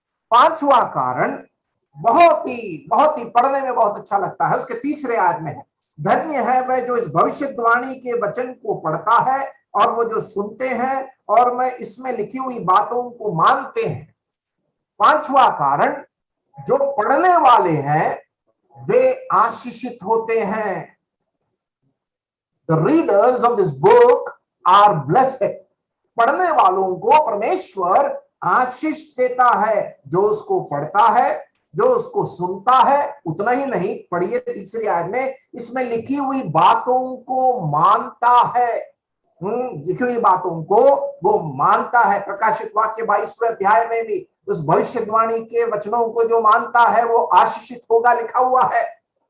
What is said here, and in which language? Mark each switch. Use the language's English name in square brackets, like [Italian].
[Hindi] पांचवा कारण बहुत ही पढ़ने में बहुत अच्छा लगता है, उसके तीसरे आयत में है, धन्य है वह जो इस भविष्यवाणी के वचन को पढ़ता है और वो जो सुनते हैं और मैं इसमें लिखी हुई बातों को मानते हैं। पांचवा कारण, जो पढ़ने वाले हैं वे आशीषित होते हैं। [English] The readers of this book are blessed। [Hindi] पढ़ने वालों को परमेश्वर आशीष देता है, जो उसको पढ़ता है, जो उसको सुनता है। उतना ही नहीं, पढ़िए तीसरी आयत में, इसमें लिखी हुई बातों को मानता है। लिखी हुई बातों को वो मानता है। प्रकाशित वाक्य 22वें अध्याय में भी उस भविष्यवाणी के वचनों को जो मानता है वो आशीषित होगा, लिखा हुआ है।